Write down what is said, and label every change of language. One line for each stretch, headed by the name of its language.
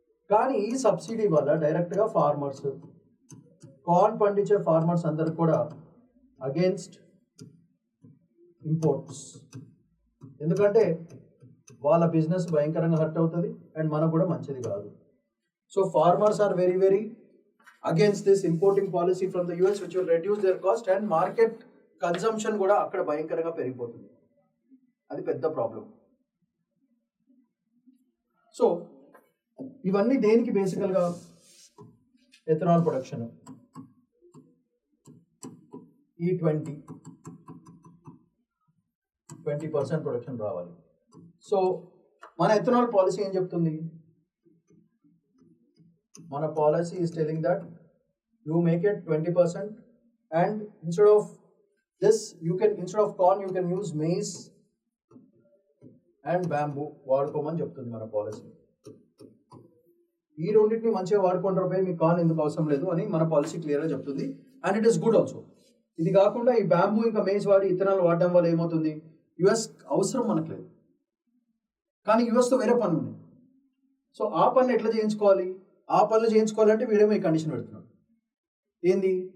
Telugu: కానీ ఈ సబ్సిడీ వల్ల డైరెక్ట్గా ఫార్మర్స్, కార్న్ పండించే ఫార్మర్స్ అందరికి కూడా అగేన్స్ట్ ఇంపోర్ట్స్, ఎందుకంటే వాళ్ళ బిజినెస్ భయంకరంగా హర్ట్ అవుతుంది అండ్ మనకు కూడా మంచిది కాదు.
English: So farmers are very against this importing policy from the US, which will reduce their cost and market consumption
Telugu: కూడా అక్కడ భయంకరంగా పెరిగిపోతుంది. అది పెద్ద ప్రాబ్లం. సో ఇవన్నీ దేనికి బేసికల్గా ఎథనాల్ ప్రొడక్షన్ ఈ 20% ప్రొడక్షన్ రావాలి. సో మన ఎథనాల్ పాలసీ ఏం చెప్తుంది?
English: మన policy is telling that you make it 20% and instead of this instead of corn you can use maize and bamboo
Telugu: వాడుకోమని చెప్తుంది మన పాలసీ. ఈ రెండింటిని మంచిగా వాడుకుంటారు, మీకు కార్న్ ఎందుకు అవసరం లేదు అని మన పాలసీ క్లియర్గా చెప్తుంది.
English: And it is good also.
Telugu: ఇది కాకుండా ఈ బ్యాంబూ ఇంకా మేజ్ వాడి ఇథనాల్ వాడడం వల్ల ఏమవుతుంది? యుఎస్ అవసరం మనకు లేదు, కానీ యుఎస్తో వేరే పనులు ఉన్నాయి. సో ఆ పనులు ఎట్లా చేయించుకోవాలి? ఆ పనులు చేయించుకోవాలంటే వీడేమో ఈ కండిషన్ పెడుతున్నాడు. ఏంది?